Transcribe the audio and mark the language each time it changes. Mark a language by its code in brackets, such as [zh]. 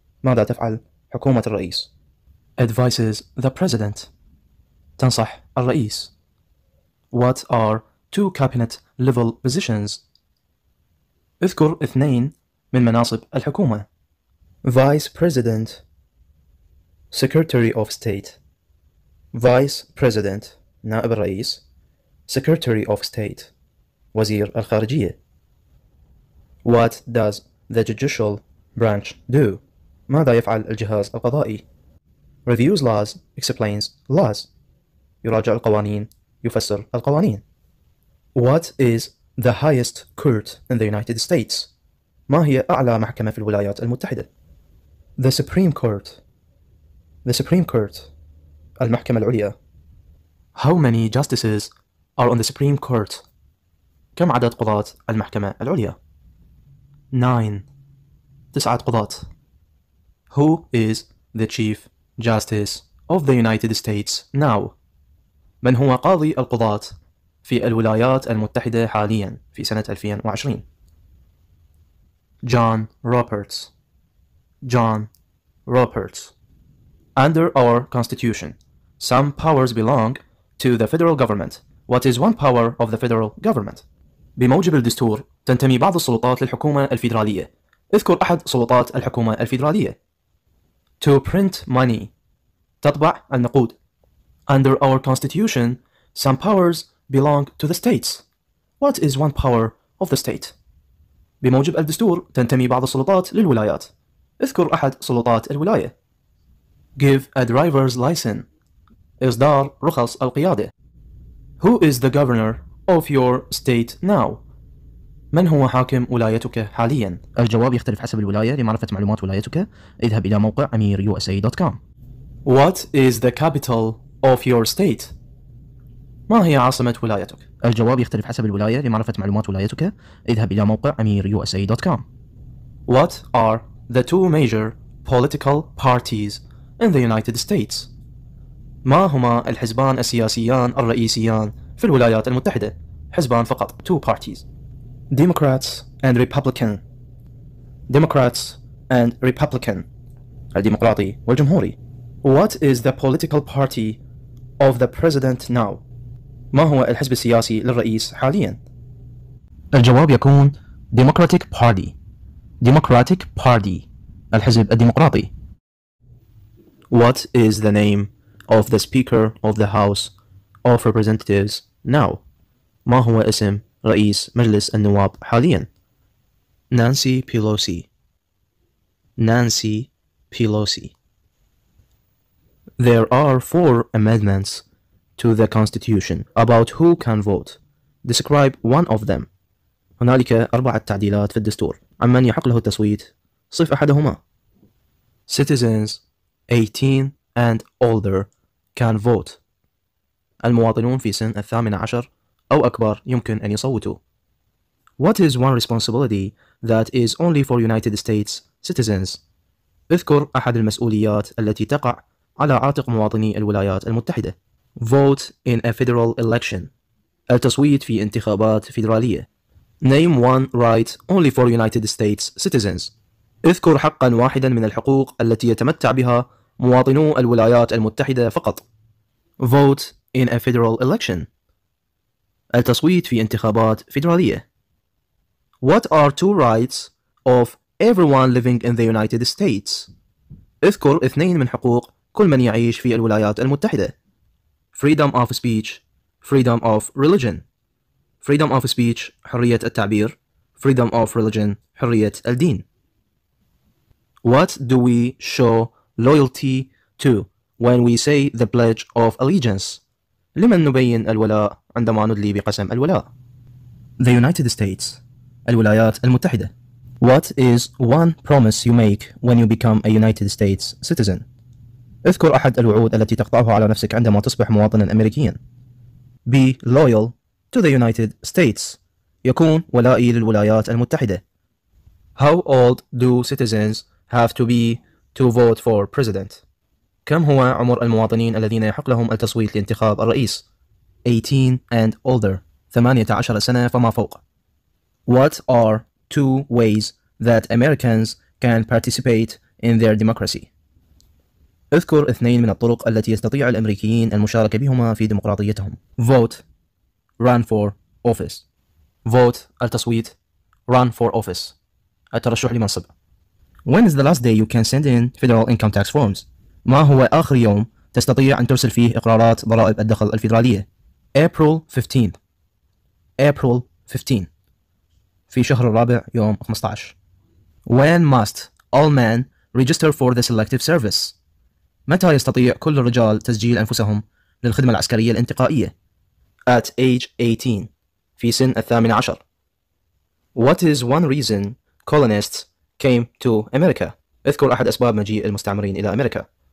[ar] ماذا تفعل حكومة الرئيس؟ [en] Advises the President. [ar] تنصح الرئيس. [en] What are 2 cabinet level positions? [ar] اذكر 2 من مناصب الحكومة. [en] Vice President. Secretary of State. Vice President [ar] نائب الرئيس. [en] Secretary of State [ar] وزير الخارجية. [en] What does the judicial branch do? [ar] ماذا يفعل الجهاز القضائي؟ [en] Reviews laws, explains laws. [ar] يراجع القوانين، يفسر القوانين. [en] What is the highest court in the United States? [ar] ما هي أعلى محكمة في الولايات المتحدة؟ [en] The Supreme Court. The Supreme Court. [ar] المحكمة العليا. [en] How many justices are on the Supreme Court? [ar] كم عدد قضاة المحكمة العليا؟ 9 قضاة. [en] Who is the Chief Justice of the United States now? [ar] من هو قاضي القضاة في الولايات المتحدة حاليا في سنة 2020؟ John Roberts. [en] John Roberts. Under our Constitution, some powers belong to the federal government. What is one power of the federal government? [ar] بموجب الدستور تنتمي بعض السلطات للحكومة الفيدرالية. اذكر أحد سلطات الحكومة الفيدرالية. [en] To print money. [ar] تطبع النقود. [en] Under our Constitution, some powers belong to the states. What is one power of the state? [ar] بموجب الدستور تنتمي بعض السلطات للولايات. اذكر أحد سلطات الولاية. [en] Give a driver's license. [ar] إصدار رخص القيادة. [en] Who is the governor of your state now? [ar] من هو حاكم ولايتك حاليا؟ الجواب يختلف حسب الولاية. لمعرفة معلومات ولايتك اذهب إلى موقع أمير.USA.com. [en] What is the capital of your state? [ar] ما هي عاصمة ولايتك؟ الجواب يختلف حسب الولاية. لمعرفة معلومات ولايتك اذهب إلى موقع أمير.USA.com. [en] What are the two major political parties in the United States? [ar] ما هما الحزبان السياسيان الرئيسيان في الولايات المتحدة؟ حزبان فقط. [en] Two parties. Democrats and Republican. Democrats and Republican. [ar] الديمقراطي والجمهوري. [en] What is the political party of the president now? [ar] ما هو الحزب السياسي للرئيس حاليا؟ الجواب يكون Democratic Party. [en] Democratic Party. [ar] الحزب الديمقراطي. [en] What is the name of the Speaker of the House of Representatives now? [ar] ما هو اسم رئيس مجلس النواب حاليا؟ [en] Nancy Pelosi. Nancy Pelosi. There are 4 amendments to the Constitution about who can vote. Describe one of them. [ar] هنالك 4 تعديلات في الدستور عمن يحق له التصويت. صف أحدهما. [en] Citizens 18 and older can vote. [ar] المواطنون في سن 18 أو أكبر يمكن أن يصوتوا. [en] What is one responsibility that is only for United States citizens? [ar] اذكر أحد المسؤوليات التي تقع على عاتق مواطني الولايات المتحدة. [en] Vote in a federal election. [ar] التصويت في انتخابات فيدرالية. [en] Name one right only for United States citizens. [ar] اذكر حقا واحدا من الحقوق التي يتمتع بها مواطنو الولايات المتحدة فقط. [en] Vote in a federal election. [ar] التصويت في انتخابات فيدرالية. [en] What are 2 rights of everyone living in the United States? [ar] اذكر 2 من حقوق كل من يعيش في الولايات المتحدة. [en] Freedom of speech. Freedom of religion. Freedom of speech [ar] حرية التعبير. [en] Freedom of religion [ar] حرية الدين. [en] What do we show loyalty to when we say the pledge of allegiance? [ar] لمن نبين الولاء عندما ندلي بقسم الولاء؟ [en] The United States. [ar] الولايات المتحدة. [en] What is one promise you make when you become a United States citizen? [ar] اذكر أحد الوعود التي تقطعها على نفسك عندما تصبح مواطنا أمريكيا. [en] Be loyal to the United States. [ar] يكون ولائي للولايات المتحدة. [en] How old do citizens have to be to vote for president? [ar] كم هو عمر المواطنين الذين يحق لهم التصويت لانتخاب الرئيس؟ [en] 18 and older. [ar] 18 سنة فما فوق. [en] What are 2 ways that Americans can participate in their democracy? [ar] اذكر 2 من الطرق التي يستطيع الأمريكيين المشاركة بهما في ديمقراطيتهم. [en] Vote. Run for office. Vote [ar] التصويت. [en] Run for office [ar] الترشح لمنصب. [en] When is the last day you can send in federal income tax forms? [ar] ما هو آخر يوم تستطيع أن ترسل فيه إقرارات ضرائب الدخل الفيدرالية؟ [en] April 15. April 15 [ar] في شهر الرابع يوم 15. [en] When must all men register for the selective service? [ar] متى يستطيع كل الرجال تسجيل أنفسهم للخدمة العسكرية الانتقائية؟ [en] At age 18 [ar] في سن 18. [en] What is one reason colonists came to America? [ar] اذكر أحد أسباب مجيء المستعمرين إلى أمريكا.